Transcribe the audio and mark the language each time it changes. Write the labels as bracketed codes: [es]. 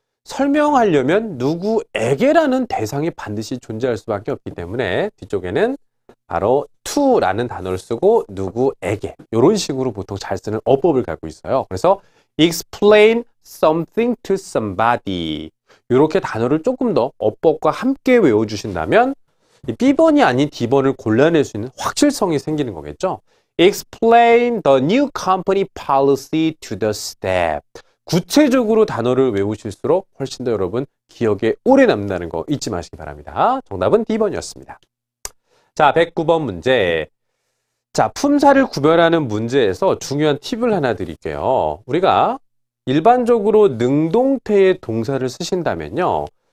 [ko] 설명하려면 누구에게라는 대상이 반드시 존재할 수밖에 없기 때문에 뒤쪽에는 바로 to라는 단어를 쓰고 누구에게 이런 식으로 보통 잘 쓰는 어법을 갖고 있어요. 그래서 [en] explain something to somebody [ko] 이렇게 단어를 조금 더 어법과 함께 외워주신다면 이 B번이 아닌 D번을 골라낼 수 있는 확실성이 생기는 거겠죠. [en] Explain the new company policy to the staff. [ko] 구체적으로 단어를 외우실수록 훨씬 더 여러분 기억에 오래 남는다는 거 잊지 마시기 바랍니다. 정답은 D번이었습니다. 자, 109번 문제. 자, 품사를 구별하는 문제에서 중요한 팁을 하나 드릴게요. 우리가 일반적으로 능동태의 동사를 쓰신다면요.